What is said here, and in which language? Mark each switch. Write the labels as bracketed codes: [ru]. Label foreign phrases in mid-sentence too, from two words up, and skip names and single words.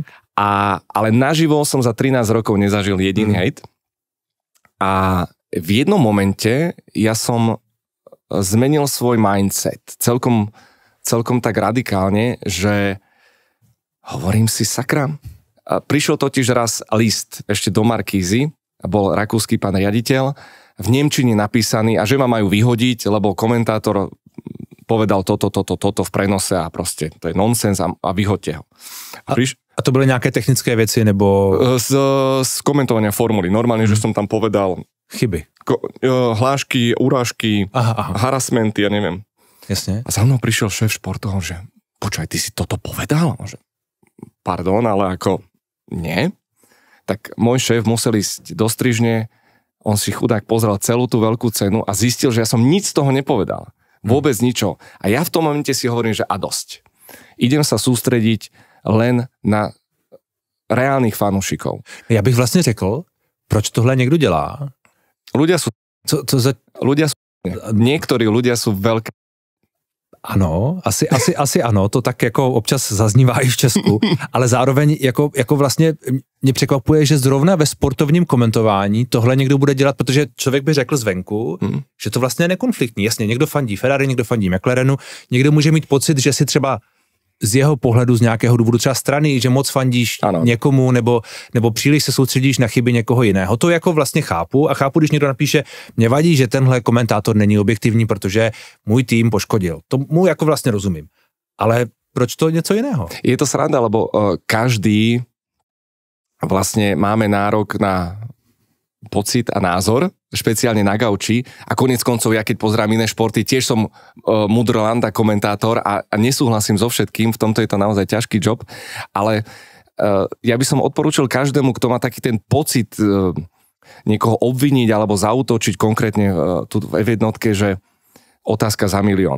[sk] Ale naživo som za 13 rokov nezažil jediný hejt a v jednom momente ja som zmenil svoj mindset celkom tak radikálne, že hovorím si sakra. Prišiel totiž raz list ešte do Markízy, bol rakúsky pán riaditeľ, v nemčine napísaný a že ma majú vyhodiť, lebo komentátor povedal toto v prenose a proste to je nonsens a vyhoďte ho. [cs] A to byly nějaké technické věci, nebo... [sk] Z komentovania formuly. Normálne, že som tam povedal... Chyby. Hlášky, urážky, harassmenty, ja neviem. Jasne. A za mnou prišiel šéf športov, že počkaj, ty si toto povedal? Že, pardon, ale ako nie. Tak môj šéf musel ísť do strižne, on si chudák pozrel celú tú veľkú cenu a zistil, že ja som nič z toho nepovedal. Vôbec ničo. A ja v tom momente si hovorím, že a dosť. Idem sa sústrediť len na reálnych fanúšikov. [cs] Ja bych vlastne řekl, proč tohle niekto dělá? [sk] Ľudia sú... Niektorí ľudia sú veľké... [cs] Ano, asi ano, to tak jako občas zaznívá i v Česku, ale zároveň jako vlastně mě překvapuje, že zrovna ve sportovním komentování tohle někdo bude dělat, protože člověk by řekl zvenku, že to vlastně je nekonfliktní. Jasně, někdo fandí Ferrari, někdo fandí McLarenu, někdo může mít pocit, že si třeba z jeho pohledu, z nějakého důvodu třeba strany, že moc fandíš někomu nebo příliš se soustředíš na chyby někoho jiného. To jako vlastně chápu a chápu, když někdo napíše, mě vadí, že tenhle komentátor není objektivní, protože můj tým poškodil. Tomu jako vlastně rozumím. Ale proč to něco jiného? [sk] Je to sranda, lebo každý vlastne máme nárok na pocit a názor, špeciálne na gauči a konec koncov, ja keď pozerám iné športy, tiež som mudrlanda komentátor a nesúhlasím so všetkým, v tomto je to naozaj ťažký job, ale ja by som odporúčil každému, kto má taký ten pocit niekoho obviniť alebo zaútočiť konkrétne tu v F1, že otázka za milión.